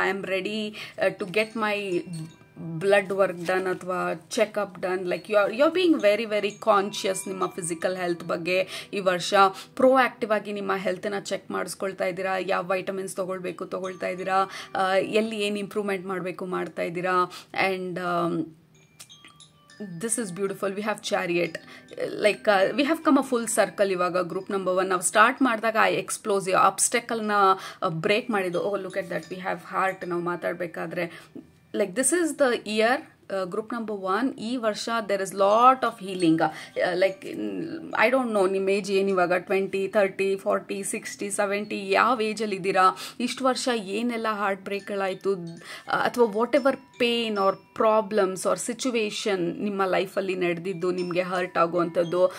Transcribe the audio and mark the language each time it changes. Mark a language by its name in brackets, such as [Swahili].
[English] I am ready to get my blood work done [Kannada] ಅಥವಾ [English] Checkup done. Like you are being very very conscious [Kannada] ನಿಮ್ಮ physical health ಬಗ್ಗೆ ಈ ವರ್ಷ. Pro active ಆಗಿ ನಿಮ್ಮ ಹೆಲ್ತನ್ನ check ಮಾಡಿಸ್ಕೊಳ್ತಾ ಇದ್ದೀರಾ, ಯಾವ ವೈಟಮಿನ್ಸ್ ತೊಗೊಳ್ತಾ ಇದ್ದೀರಾ, ಎಲ್ಲಿ ಏನು ಇಂಪ್ರೂವ್ಮೆಂಟ್ ಮಾಡಬೇಕು ಮಾಡ್ತಾ ಇದ್ದೀರಾ. [English] And this is beautiful. We have chariot, like we have come a full circle. [Kannada] ಇವಾಗ ಗ್ರೂಪ್ ನಂಬರ್ 1 ನಾವು ಸ್ಟಾರ್ಟ್ ಮಾಡಿದಾಗ ಆ ಎಕ್ಸ್ಪ್ಲೋಸಿವ್ ಅಬ್ಸ್ಟೆಕಲ್ನ ಬ್ರೇಕ್ ಮಾಡಿದ್ದು. [English] Oh look at that, we have heart. [Kannada] ನಾವು ಮಾತಾಡಬೇಕಾದ್ರೆ [English] Like this is the year group number 1. [Kannada] ಈ ವರ್ಷ [English] There is lot of healing. Like I don't know [Kannada] ನಿಮ್ಮ age ಏನಿವಾಗ 20, 30, 40, 60, 70 ಯಾವ ಏಜಲ್ಲಿ ಇದ್ದೀರಾ, ಇಷ್ಟು ವರ್ಷ ಏನೆಲ್ಲ ಹಾರ್ಟ್ ಬ್ರೇಕ್ಗಳಾಯಿತು, ಅಥವಾ [English] whatever pain or problems or situation [Kannada] ನಿಮ್ಮ ಲೈಫಲ್ಲಿ ನಡೆದಿದ್ದು ನಿಮಗೆ ಹರ್ಟ್ ಆಗುವಂಥದ್ದು.